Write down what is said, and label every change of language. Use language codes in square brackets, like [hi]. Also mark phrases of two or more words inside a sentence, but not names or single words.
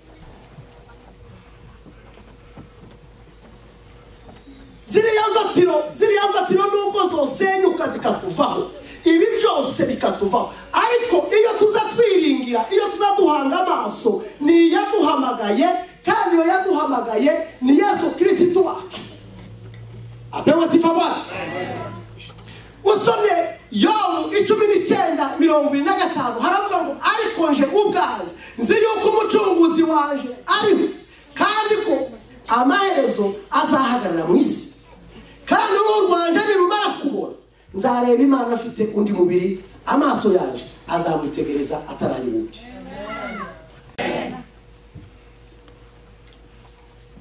[rn] Ziriya mfatiro nubwo zosenyuka zikatuvaho, ibi byose bikatuvaho, ariko iyo tuza twiringira, iyo tuza duhanga amaso ni iyaduhamagaye, kandi iyo yaduhamagaye ni Yesu Kristo wacu. [sw] Apewe sifa Bwana. [rn] Usomye Yobu 19:25 haravuga ngo ariko nje ubwanjye nzi yuko umucunguzi waje ariho, kandi ko amaherezo azahagarara mu isi, kandi uruhu rwanje nirumara kubona nzareba Imana afite undi mubiri, amaso yanje azamwitegereza atarayibutse.